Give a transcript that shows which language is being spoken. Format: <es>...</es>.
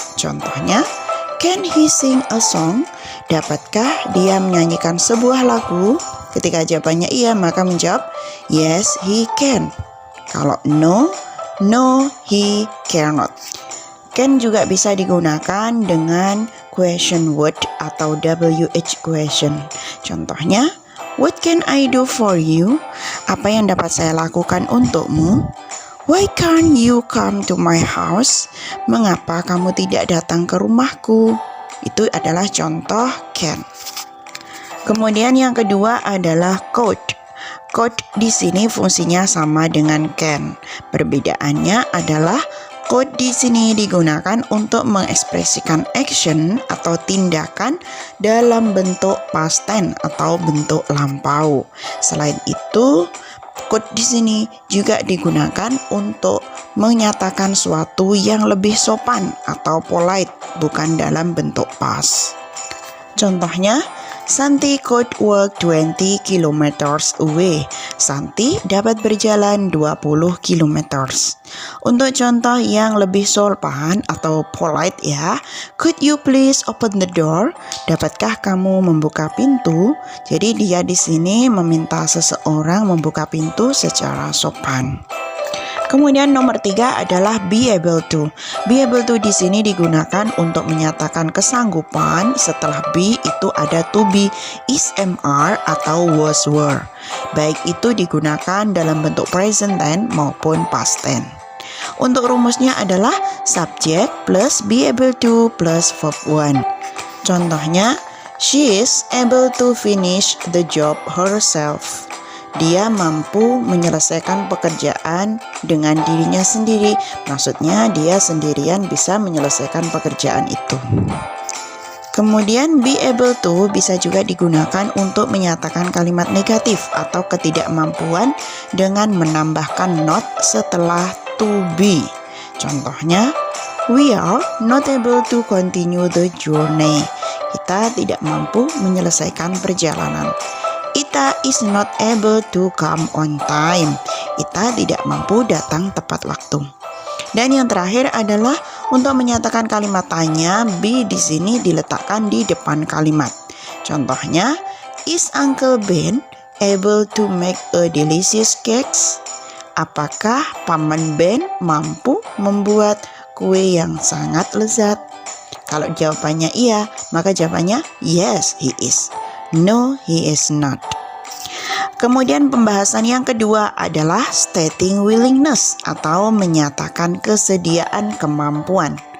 <id>Contohnya,</id> <en>can he sing a song?</en> <id>Dapatkah dia menyanyikan sebuah lagu? Ketika jawabannya iya, maka menjawab,</id> <en>yes, he can.</en> <id>Kalau</id> <en>no, no, he cannot.</en> <id>Can juga bisa digunakan dengan question word atau WH question. Contohnya,</id> <en>what can I do for you?</en> <id>Apa yang dapat saya lakukan untukmu?</id> <en>Why can't you come to my house?</en> <id>Mengapa kamu tidak datang ke rumahku? Itu adalah contoh can. Kemudian yang kedua adalah could. Could di sini fungsinya sama dengan can. Perbedaannya adalah could di sini digunakan untuk mengekspresikan action atau tindakan dalam bentuk past tense atau bentuk lampau. Selain itu, could di sini juga digunakan untuk menyatakan suatu yang lebih sopan atau polite, bukan dalam bentuk past. Contohnya,</id> <en>Santi could walk 20 kilometers away.</en> <id>Santi dapat berjalan 20 kilometers. Untuk contoh yang lebih sopan atau polite ya,</id> <en>could you please open the door?</en> <id>Dapatkah kamu membuka pintu? Jadi dia di sini meminta seseorang membuka pintu secara sopan. Kemudian nomor 3 adalah be able to. Be able to di sini digunakan untuk menyatakan kesanggupan. Setelah be itu ada to be, is, am, atau was, were. Baik itu digunakan dalam bentuk present tense maupun past tense. Untuk rumusnya adalah subject plus be able to plus verb 1. Contohnya,</id> <en>she is able to finish the job herself.</en> <id>Dia mampu menyelesaikan pekerjaan dengan dirinya sendiri. Maksudnya dia sendirian bisa menyelesaikan pekerjaan itu. Kemudian be able to bisa juga digunakan untuk menyatakan kalimat negatif atau ketidakmampuan dengan menambahkan not setelah to be. Contohnya,</id> <en>we are not able to continue the journey.</en> <id>Kita tidak mampu menyelesaikan perjalanan.</id> <en>Ita is not able to come on time.</en> <id>Ita tidak mampu datang tepat waktu. Dan yang terakhir adalah untuk menyatakan kalimat tanya, be di sini diletakkan di depan kalimat. Contohnya,</id> <en>is Uncle Ben able to make a delicious cakes?</en> <id>Apakah Paman Ben mampu membuat kue yang sangat lezat? Kalau jawabannya iya, maka jawabannya</id> <en>yes, he is. No, he is not.</en> <id>Kemudian pembahasan yang kedua adalah stating willingness atau menyatakan kesediaan kemampuan.</id>